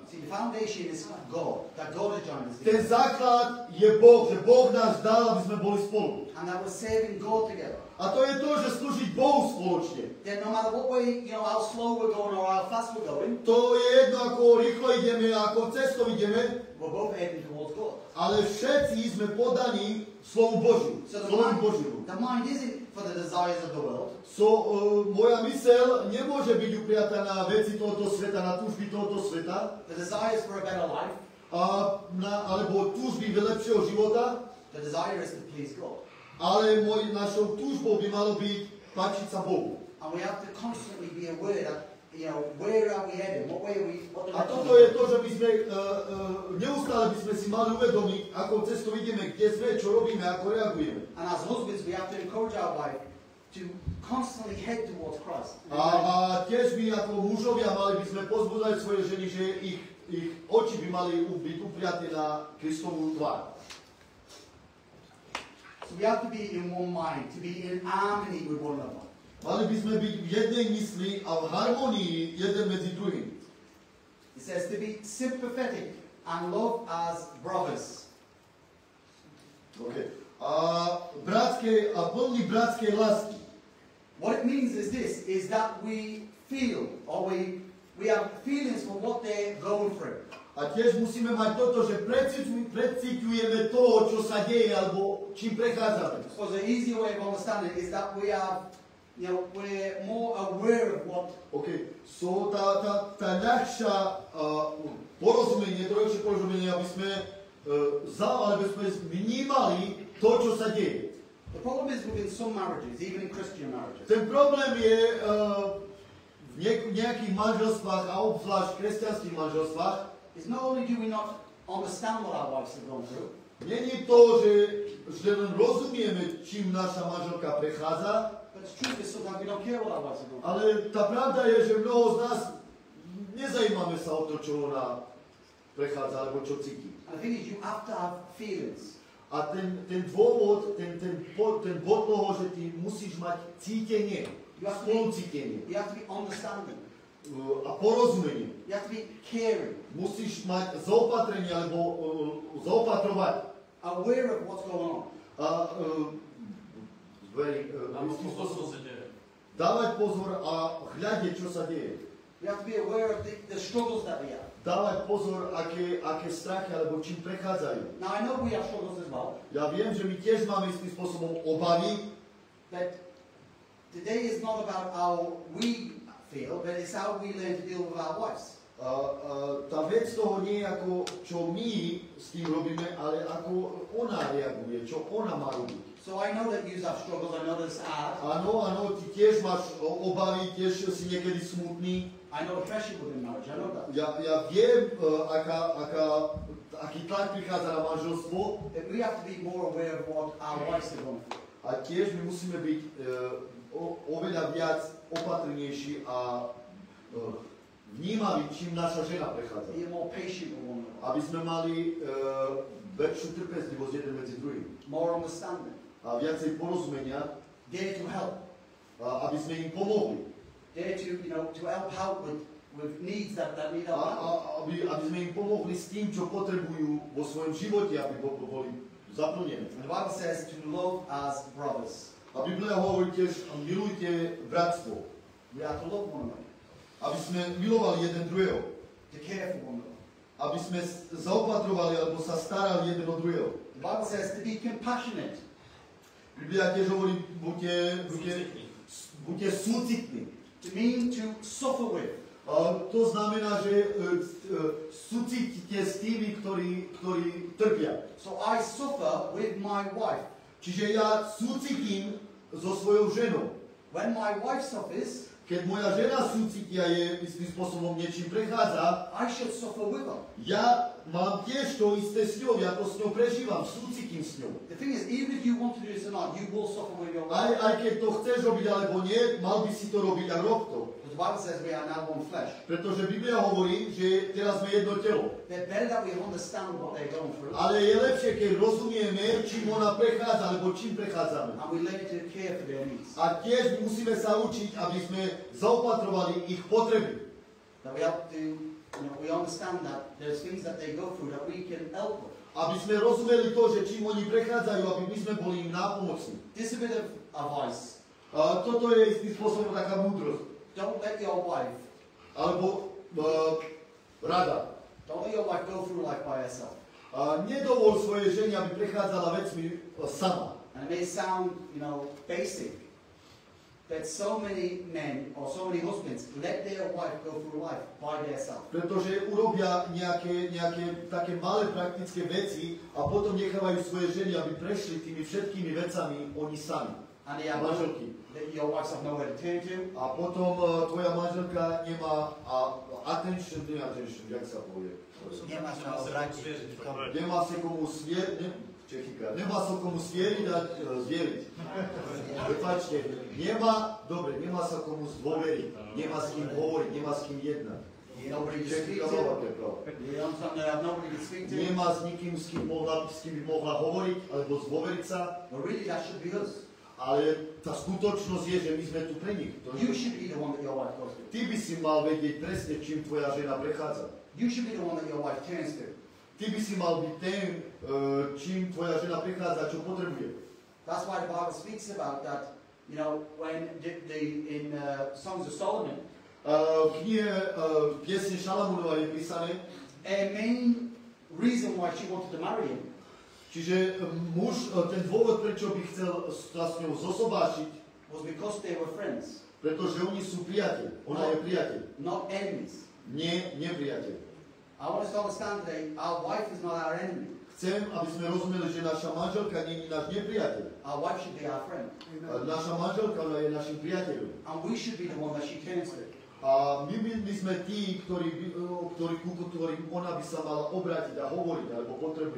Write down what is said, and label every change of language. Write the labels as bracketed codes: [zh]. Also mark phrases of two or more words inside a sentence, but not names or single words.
[en] See, the foundation is God. That God has joined us Ten together. [sk] základ je Boh, že Boh nás dal, aby sme boli spolu. [en] And that we're serving God together. [sk] A to je to, že slúžiť Bohu spoločne. [en] Then no matter what way, how slow we're going or how fast we're going, [sk] To je jedno, ako rýchlo ideme, ako cestou ideme, [en] we're both heading towards God. [sk] ale všetci sme podaní slovu Božiu. [en] So [sk] Slovu Božiu. [en] the mind isn't for the desires of the world. [sk] Moja myseľ nemôže byť upriatá na veci tohoto sveta, na túžby tohoto sveta, [en] The desires for a better life. [sk] alebo túžby lepšieho života, [en] The desire is to please God. [sk] ale našou túžbou by malo byť páčiť sa Bohu. [en] And we have to constantly be aware that, where are we heading? What way are we? What A direction toto are we [sk] je to, že by sme neustále by sme si mali uvedomiť, akou cestou ideme, kde sme, čo robíme, ako reagujeme. [en] And as husbands, we have to encourage our wife to constantly head towards Christ. [sk] A tiež my ako mužovia mali by sme pozbudzať svoje ženy, že ich oči by mali byť upriaté na Kristovú tvár. [en] So we have to be in one mind, to be in harmony with one another. [sk] Mali by sme byť v jednej mysli a v harmonii jeden medzi druhým. [en] It says to be sympathetic and love as brothers. [sk] Okay. A plný bratskej lásky. [en] What it means is this, is that we feel, or we have feelings for what they're going through. [sk] A tiež musíme mať toto, že precíťujeme to, čo sa deje, alebo čím prechádzame. [en] So the easier way of understanding is that we are, we're more aware of what. Okay. [sk] So tá ľahšia porozumenie, trojšie porozumenie, aby sme vnímali to, čo sa deje. [en] The problem is within some marriages, even in Christian marriages. [sk] Ten problém je v nejakých manželstvách a obzvlášť v kresťanských manželstvách. [en] It's not only do we not understand what our wives have gone through, [sk] Není to, že len rozumieme, čím naša manželka prechádza, [en] but the truth is sometimes we don't care what our wives have gone through. [sk] ale tá pravda je, že mnoho z nás nezajímame sa o to, čo ona prechádza, alebo čo cíti. [en] And the thing is, you have to have feelings. [sk] A ten dôvod, ten bod toho, že ty musíš mať cítenie, spolucítenie [en] You have to be understanding. [sk] A porozumenie. [en] You have to be caring. [sk] Musíš mať zaopatrenie, alebo zaopatrovať. [en] Aware of what's going on. [sk] A dávať pozor a hľadiť, čo sa deje. [en] You have to be aware of the struggles that we have. [sk] Dávať pozor, aké strachy, alebo čím prechádzajú. [en] Now I know we have struggles as well. [sk] Ja viem, že my tiež máme istým spôsobom obavy, [en] But today is not about how we feel, but it's how we learn to deal with our wives. [sk] Tá vec toho nie je ako, čo my s tým robíme, ale ako ona reaguje, čo ona má robiť. [en] So I know that you have struggles, I know that it's hard. [sk] Áno, ty tiež máš obavy, tiež si niekedy smutný. [en] I know the pressure within marriage, I know that. [sk] Ja viem, aký tlak prichádza na manželstvo. [en] But we have to be more aware of what our wives are going through. [sk] A tiež my musíme byť oveľa viac opatrnejší a vnímali, čím naša žena prechádza. [en] Be more patient with one another. [sk] Aby sme mali väčšiu trpezlivosť jeden medzi druhým. [en] More understanding. [sk] A viacej porozumenia, [en] Dare to help. [sk] aby sme im pomohli. [en] Dare to, to help out with needs that need help. [sk] Aby sme im pomohli s tým, čo potrebujú vo svojom živote, aby boli zaplnené. [en] And the Bible says to love as brothers. [sk] A Biblia hovorí tiež, milujte bratstvo. [en] We have to love one another. [sk] Aby sme milovali jeden druhého. [en] To care for one another. [sk] Aby sme zaopatrovali alebo sa starali jeden o druhého. [en] The Bible says to be compassionate. [sk] Biblia tiež hovorí, buďte súcitní. [en] To mean to suffer with. [sk] To znamená, že súcitíte s tými, ktorí trpia. [en] So I suffer with my wife. [sk] Čiže ja súcitím so svojou ženou. [en] When my wife suffers, [sk] Keď moja žena súcití a je istým spôsobom niečím prechádza, [en] I should suffer with her. [sk] ja mám tiež to isté s ňou, ja to s ňou prežívam, súcitím s ňou. [en] The thing is, even if you want to do this or not, you will suffer with your wife. [sk] Aj keď to chceš robiť alebo nie, mal by si to robiť a rob to. [en] Because the Bible says we are now one flesh. [sk] Pretože Biblia hovorí, že teraz sme jedno telo. [en] It's better that we understand what they're going through. [sk] Ale je lepšie, keď rozumieme, čím ona prechádza, alebo čím prechádzame. [en] And we learn to care for their needs. [sk] A tiež musíme sa učiť, aby sme zaopatrovali ich potreby. [en] That we have to, we understand that there's things that they go through that we can help with. [sk] Aby sme rozumeli to, že čím oni prechádzajú, aby my sme boli im nápomocní. [en] This is a bit of advice. [sk] A toto je istým spôsobom taká múdrosť. [en] Don't let your wife, [sk] Alebo rada. [en] don't let your wife go through life by herself. [sk] Nedovol svojej žene, aby prechádzala vecmi sama. [en] And it may sound, basic, that so many men or so many husbands let their wife go through life by themselves. [sk] Pretože urobia nejaké také malé praktické veci a potom nechávajú svoje ženy, aby prešli tými všetkými vecami oni sami. [en] And they have [sk] Manželky. [en] your wives have nowhere to turn to. [sk] A potom tvoja manželka nemá attention, jak sa povie? Nemá sa obrátiť. Nemá sa komu nemá sa komu zvieriť a zvieriť. Prepáčte, nemá sa komu zdôveriť, nemá s kým hovoriť, nemá s kým jednať. [en] Nobody to speak to. You understand they have nobody to speak to. [sk] Nemá s nikým, s kým by mohla hovoriť, alebo zdôveriť sa. [en] But really that should be us. [sk] Ale tá skutočnosť je, že my sme tu pre nich. [en] You should be the one that your wife goes to. [sk] Ty by si mal vedieť presne, čím tvoja žena prechádza. [en] You should be the one that your wife turns to. [sk] Ty by si mal byť ten, čím tvoja žena prechádza, čo potrebuje. [en] That's why the Bible speaks about that, when in Songs of Solomon, [sk] V knihe Piesne Šalamúnova je písané, [en] a main reason why she wanted to marry him [sk] čiže muž, ten dôvod, prečo by chcel sa s ňou zosobášiť, [en] was because they were friends, [sk] pretože oni sú priateľ. Ona je priateľ. [en] not enemies. [sk] Nie nepriateľ. [en] I want us to understand today, our wife is not our enemy. [sk] Chcem, aby sme rozumeli, že naša manželka nie je náš nepriateľ. [en] Our wife should be our friend. [sk] Naša manželka je našim priateľom. [en] And we should be the one that she turns to. [sk] A my sme tí, ktorým ona by sa mala obrátiť a hovoriť, alebo potrebujú.